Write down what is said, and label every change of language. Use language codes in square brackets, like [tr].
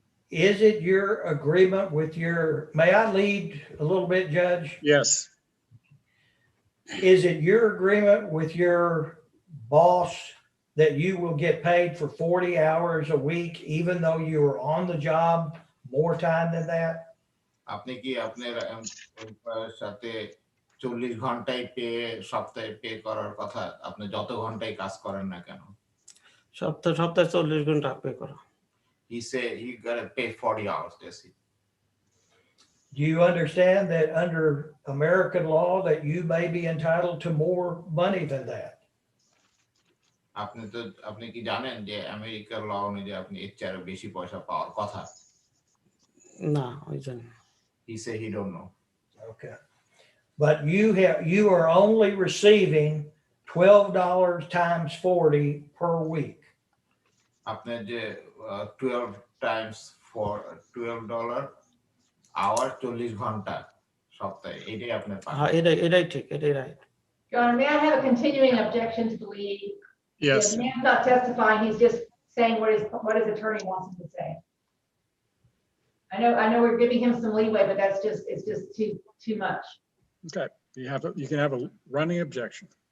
[en] Is it your agreement with your, may I lead a little bit, Judge? yes. is it your agreement with your boss that you will get paid for 40 hours a week, even though you are on the job more time than that? [bn] আপনি কি আপনার employer সাথে 40 ঘন্টায় pay সপ্তাহে pay করার কথা আপনি যত ঘন্টায় কাজ করেন না কেন? সপ্তাহে 40 ঘন্টা পে করা। [en] He say he gotta pay 40 hours, that's it. Do you understand that under American law that you may be entitled to more money than that? [bn] আপনি কি জানেন যে আমেরিকার ল অনুযায়ী আপনি এর চেয়ে আরো বেশি পয়সা পাওয়ার কথা? না, ওই জন্য। [en] He say he don't know. Okay. But you are only receiving $12 times 40 per week. [bn] আপনার যে [en] 12 times for $12 hour [bn] 40 ঘন্টা সপ্তাহে এটাই আপনার পান। হ্যাঁ, এটাই ঠিক, এটাই right. [en] Your Honor, may I have a continuing objection to the lead? Yes, The man's not testifying, he's just saying what his attorney wants him to say. I know we're giving him some leeway, but it's just too much. okay. You can have a running objection.